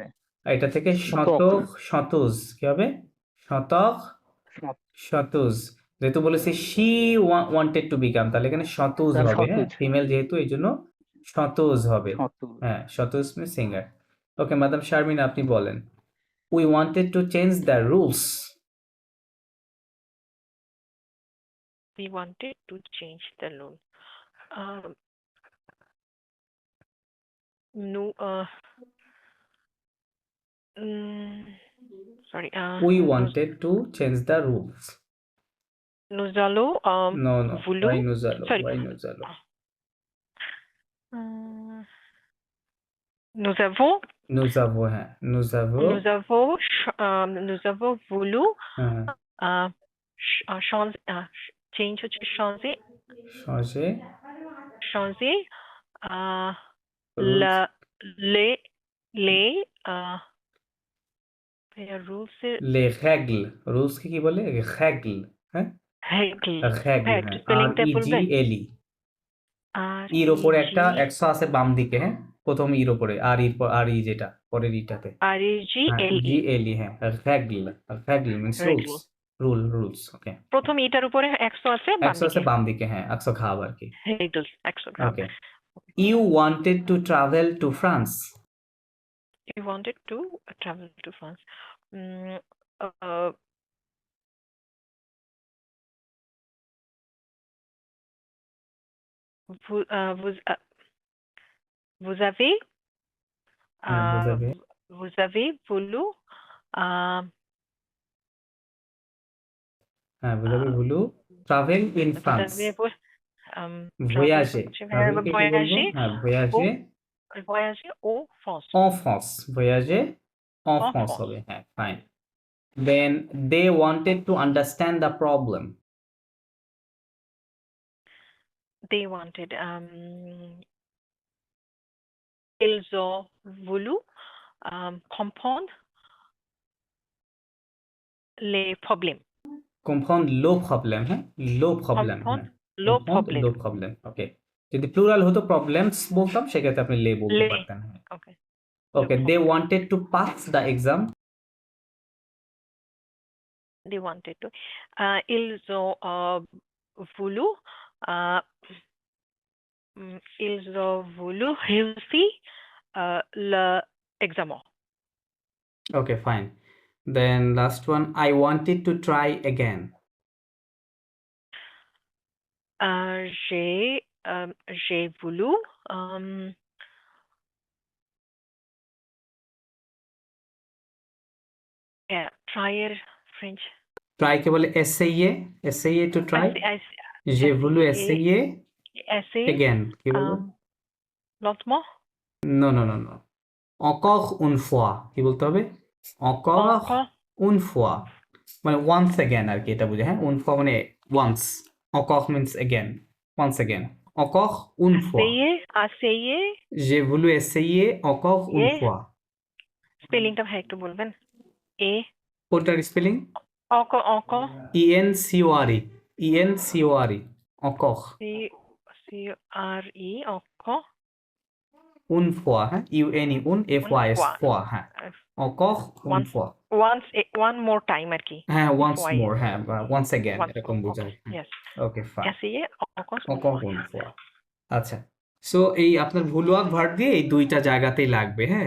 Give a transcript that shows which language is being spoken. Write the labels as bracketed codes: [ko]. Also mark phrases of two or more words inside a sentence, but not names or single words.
[bn] এটা থেকে [fr] শতক [bn] শতক, শতুজ কি হবে? শতক, শতুজ। যেহেতু বলেছি [en] she wanted to become, [bn] তাহলে এখানে শতুজ তার হবে, হ্যাঁ, [fr] সতুজ [bn] ফিমেল যেহেতু এই জন্য শতুজ হবে, [fr] সতুজ [bn] হ্যাঁ, শতুজ [en] mean singer. [bn] ওকে, ম্যাডাম শারমিন আপনি বলেন। [en] we wanted to change the rules. We wanted to change the loan. Um, no, sorry. we wanted to change the rules. [fr] Nous allons [en] no no, [fr] voulu. ওয়াই নুজালো, [en] Sorry. [fr] ওয়াই নুজালো। Nous avons, [bn] হ্যাঁ [fr] nous avons voulu [bn] হ্যাঁ [fr] changer, change হচ্ছে changer, [bn] সহজে [fr] changer uh, [en] rules [fr] la, les rules les règles rules কি বলে règle হ্যাঁ règle, règle règle, [bn] হ্যাঁ spelling টা [fr] REGLE [bn] বলবেন? ইর ওপরে একটা 100 আছে বাম দিকে হ্যাঁ প্রথম ইর ওপরে আর ইর পর আর ই যেটা পরের ইটাতে হ্যাঁ [fr] REGLE, [en] GLE হ্যাঁ règle means rules rules ওকে [bn] প্রথম এটার উপরে 100 আছে বাম 100 আছে দিকে বাম দিকে হ্যাঁ 100 ঘাব আর কি règle 100 গ্রাম। [en] ওকে you wanted to travel to France You wanted to travel to France. [fr] Uh, vous avez vous avez voulu হ্যাঁ vous avez voulu [en] travel in [fr] vous France avez voyager travel [bn] কে কি বলবো হ্যাঁ [fr] voyager voyager au France. en France voyager en En France France. [en] হবে হ্যাঁ fine then they wanted to understand the problem They wanted [fr] ils ont voulu comprendre les problèmes. comprendre le problème হ্যাঁ le problème Comprendre [bn] হ্যাঁ [fr] le comprendre problème. [bn] le problème ওকে যদি প্লুরাল হতো প্রবলেমস বলতাম সেক্ষেত্রে আপনি [en] লে বলতে [fr] Les. [bn] পারতেন হ্যাঁ [en] Okay. ওকে they wanted to pass the exam They wanted to. [fr] Ils ont voulu ils ont voulu réussir l'examen. [en] okay fine then last one I wanted to try again [fr] J'ai voulu [en] try French. [fr] try কে বলে essayer to try j'ai voulu essayer Essayer [bn] again কি বলবো [fr] lentement. no encore une fois [bn] কি বলতে হবে [fr] encore une fois মানে [en] once again [bn] আর কি এটা বুঝে হ্যাঁ [fr] une fois মানে [en] once encore means again once again [fr] encore une fois Essayer. j'ai voulu essayer encore une fois [bn] Spelling টা ভাই একটু বলবেন? কোনটার স্পেলিং [fr] Encore ENCORE encore CRE encore une fois হ্যাঁ une FOIS fois হ্যাঁ encore une fois [en] one more time [bn] আর কি হ্যাঁ [en] once more [bn] হ্যাঁ বা [en] once again [bn] এরকম বোঝায় [en] yes ওকে ফাইন [fr] essayer encore une fois [bn] আচ্ছা সো এই আপনার ভুলওয়াক ভার্ব দিয়ে এই দুইটা জায়গাতেই লাগবে হ্যাঁ